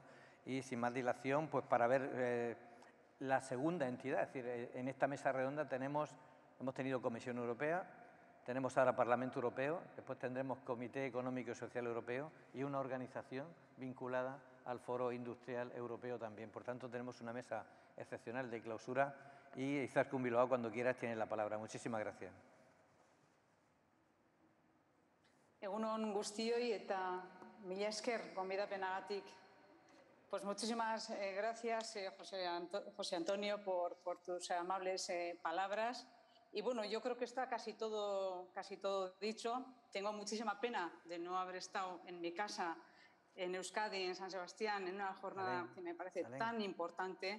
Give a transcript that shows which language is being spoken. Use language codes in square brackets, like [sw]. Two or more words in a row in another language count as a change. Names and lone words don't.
[es] Y sin más dilación, pues para ver la segunda entidad, es decir, en esta mesa redonda hemos tenido Comisión Europea, tenemos ahora Parlamento Europeo, después tendremos Comité Económico y Social Europeo y una organización vinculada al Foro Industrial Europeo también. Por tanto, tenemos una mesa excepcional de clausura y Izaskun Bilbao, cuando quieras, tienes la palabra. Muchísimas gracias. [eu] Egun on guztioi eta mila esker gonbidapenagatik. [es] Pues muchísimas gracias, José Antonio, por tus amables palabras. Y bueno, yo creo que está casi todo dicho. Tengo muchísima pena de no haber estado en mi casa, en Euskadi, en San Sebastián, en una jornada que me parece tan importante.